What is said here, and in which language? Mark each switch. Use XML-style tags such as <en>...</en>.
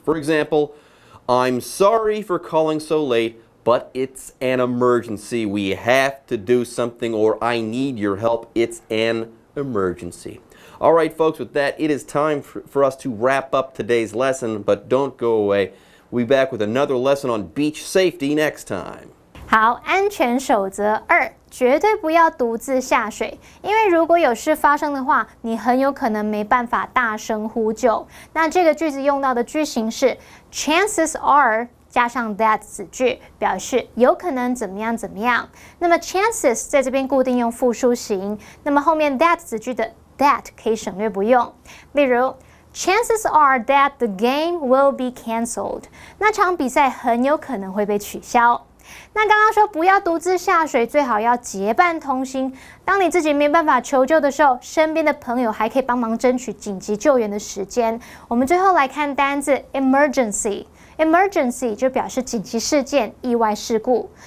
<en>For example, I'm sorry for calling so late, but it's an emergency. We have to do something, or I need your help. It's an emergency. All right, folks, with that, it is time for us to wrap up today's lesson, but don't go away. We'll be back with another lesson on beach safety next time.</en> <zh>好，安全守则2，绝对不要独自下水，因为如果有事发生的话，你很有可能没办法大声呼救。那这个句子用到的句型是</zh> <en>chances are</en> <zh>加上 that 子句，表示有可能怎么样怎么样。那么 chances 在这边固定用复数型，那么后面 that 子句的 that 可以省略不用。例如</zh> <en>Chances are that the game will be cancelled.</en> <zh>那场比赛很有可能会被取消。那刚刚说不要独自下水，最好要结伴同行。当你自己没办法求救的时候，身边的朋友还可以帮忙争取紧急救援的时间。我们最后来看单字 emergency。Emergency 就表示紧急事件、意外事故。</zh>